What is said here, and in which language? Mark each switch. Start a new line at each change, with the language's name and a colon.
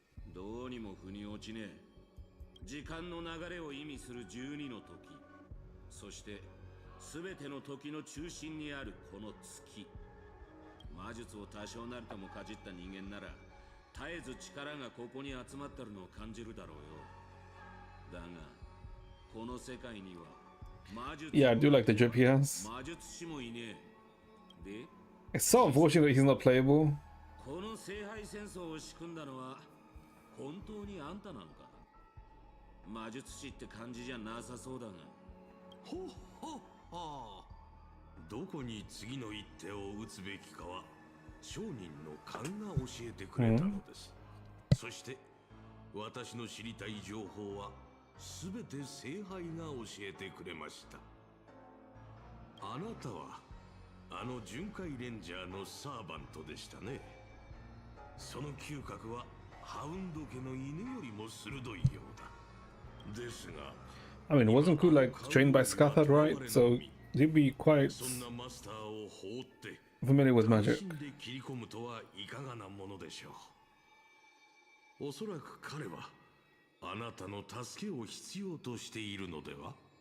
Japanese: どうにも腑に落ちねえ。時間の流れを意味する12の時、そして全ての時の中心にあるこの月。魔術を多少なりともかじった人間なら絶えず力がここに集まってるのを感じるだろうよ。だがこの世界には
English: Yeah, I do like the drip he has.
Japanese: 魔術師もいねえ。で、
English: It's so unfortunate he's not playable.
Japanese: この聖杯戦争を仕組んだのは本当にあんたなのか。魔術師って感じじゃなさそうだが。ほっほっほ。どこに次の一手を打つべきかは商人の勘が教えてくれたのです。そして私の知りたい情報はすべて聖杯が教えてくれました。あなたはあの巡回レンジャーのサーバントでしたね。その嗅覚はハウンド家の犬よりも鋭いようだ。ですが
English: I mean, wasn't Ku like trained by Scathard, right? So he'd be quite
Japanese: そんなマスターを放って
English: familiar with
Japanese: 単
English: magic.
Japanese: 身で切り込むとはいかがなものでしょう。おそらく彼はあなたの助けを必要としているのでは。